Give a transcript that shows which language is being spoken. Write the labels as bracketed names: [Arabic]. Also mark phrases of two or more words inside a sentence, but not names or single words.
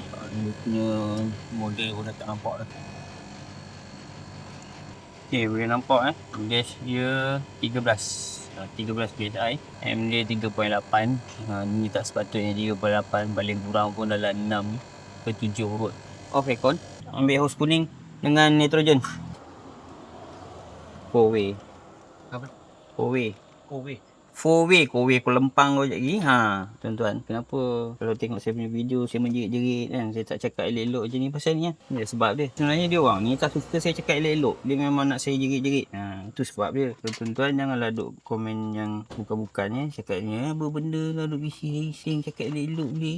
[Malay] Dia punya model pun dah tak nampak dah. Okay, boleh nampak gas dia 13 PSI. M dia 3.8. Ni tak sepatutnya 3.8. Paling kurang pun dalam 6 ke 7 kot. [English] Off aircon. [Malay] Ambil hose kuning dengan nitrogen. Kowe. Apa? Kowe. Kowe. Kelempang kau lagi. Ha, tuan-tuan, kenapa kalau tengok saya punya video saya menjerit-jerit kan, saya tak cakap elok-elok je ni pasal ni kan? Ni sebab dia. Sebenarnya dia orang ni tak suka saya cakap elok-elok. Dia memang nak saya jerit-jerit. Ha, itu sebab dia. Tuan-tuan janganlah duk komen yang bukan-bukan cakapnya apa benda lah duk bising-bising cakap elok-elok boleh.